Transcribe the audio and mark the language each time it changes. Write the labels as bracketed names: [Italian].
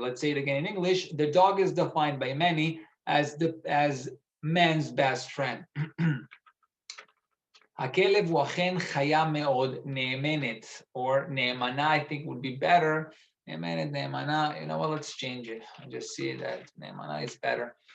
[English] Let's say it again in English. The dog is defined by many as man's best friend. [Hebrew] הכלב הוא אכן חיה מאוד נאמנת, or נאמנה, [English] I think would be better. [Hebrew] נאמנת, נאמנה, you know what, let's change it. I just see that נאמנה is better.